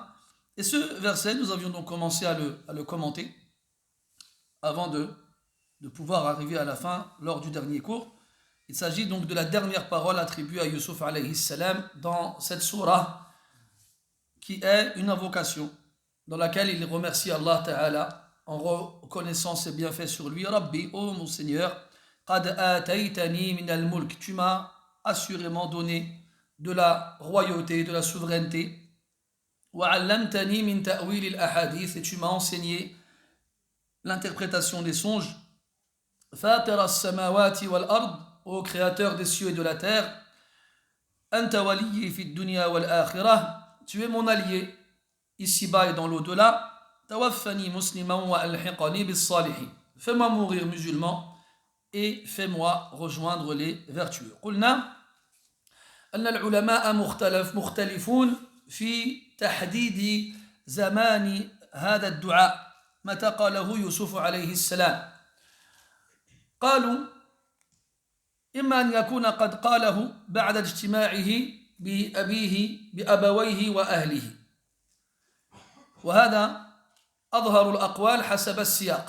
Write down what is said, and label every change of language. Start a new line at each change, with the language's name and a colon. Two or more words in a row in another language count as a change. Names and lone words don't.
French: Et ce verset, nous avions donc commencé à le commenter avant de pouvoir arriver à la fin lors du dernier cours. Il s'agit donc de la dernière parole attribuée à Yusuf
Arabic: عليه السلام
French: dans cette surah, qui est une invocation dans laquelle il remercie
Arabic: الله تعالى
French: en reconnaissant ses bienfaits sur lui. Rabbi, ô mon Seigneur,
Arabic: قد آتيتني من الملك,
French: tu m'as assurément donné de la royauté, de la souveraineté.
Arabic: وعلمتني من تأويل الأحاديث,
French: et tu m'as enseigné l'interprétation des songes.
Arabic: فاطر السماوات والأرض,
French: ô créateur des cieux et de la terre.
Arabic: أنت وليي في الدنيا والآخرة,
French: tu es mon allié ici-bas et dans l'au-delà.
Arabic: توفني مسلما وألحقني بالصالحين,
French: fais-moi mourir musulman et fais-moi rejoindre les vertueux.
Arabic: قلنا أن العلماء مختلفون في تحديد زمان هذا الدعاء متى قاله يوسف عليه السلام. قالوا إما أن يكون قد قاله بعد اجتماعه بأبويه وأهله، وهذا أظهر الأقوال حسب السياق.